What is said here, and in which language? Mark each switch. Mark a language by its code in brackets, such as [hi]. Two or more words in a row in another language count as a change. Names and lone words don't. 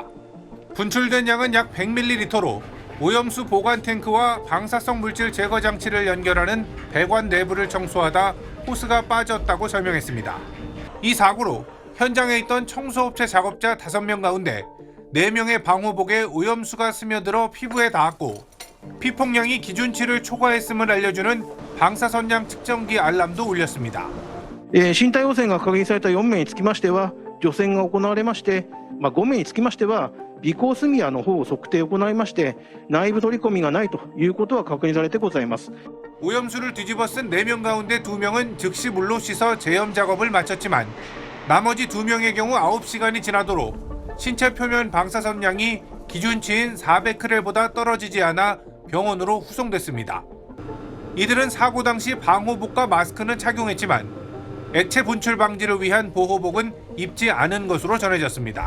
[ko] 분출된 양은 약 100ml로 오염수 보관 탱크와 방사성 물질 제거 장치를 연결하는 배관 내부를 청소하다 호스가 빠졌다고 설명했습니다. 이 사고로 현장에 있던 청소업체 작업자 5명 가운데 4명의 방호복에 오염수가 스며들어 피부에 닿았고 피폭량이 기준치를 초과했음을 알려주는 방사선량 측정기 알람도 울렸습니다. [ja] 身体汚染が確認された4名につきましては除染が行われまして、5名につきましては微光炭屋の方を測定を行いまして内部取り込みがないということは確認されてございます。 [ko] 오염수를 뒤집어 쓴 4명 가운데 2명은 즉시 물로 씻어 제염 작업을 마쳤지만 나머지 2명의 경우 9시간이 지나도록 신체 표면 방사선량이 기준치인 400크렐보다 떨어지지 않아 병원으로 후송됐습니다. 이들은 사고 당시 방호복과 마스크는 착용했지만 액체 분출 방지를 위한 보호복은 입지 않은 것으로 전해졌습니다.